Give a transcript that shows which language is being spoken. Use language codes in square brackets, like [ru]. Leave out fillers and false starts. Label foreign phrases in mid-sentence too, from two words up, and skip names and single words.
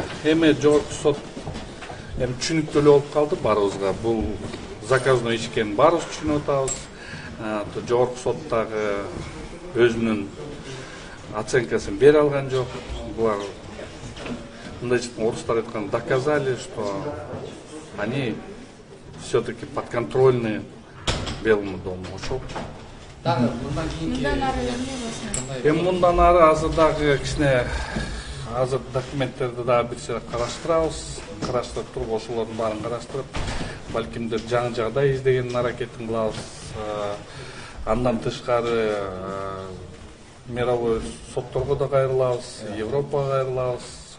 [ky] Эми жогорку сот эми түшүнүктүү эле болуп калды баарыбызга. Бул заказной иш экенин баарыбыз түшүнүп атабыз. Жогорку соттагы өзүнүн оценкасын бере алган жок. Булар мындайча орустар айткан [ru] доказали, что они все-таки подконтрольны Белому дому. [ky] Ошол. Эми мындан ары азыр дагы кичине азыр документтерди дагы бир сыйра караштырып туруп, ошолордун баарын караштырып, балкимдир жаңы жагдай издеген аракетин кылабыз. Андан тышкары мировой сотторго да кайрылабыз, Европага кайрылабыз.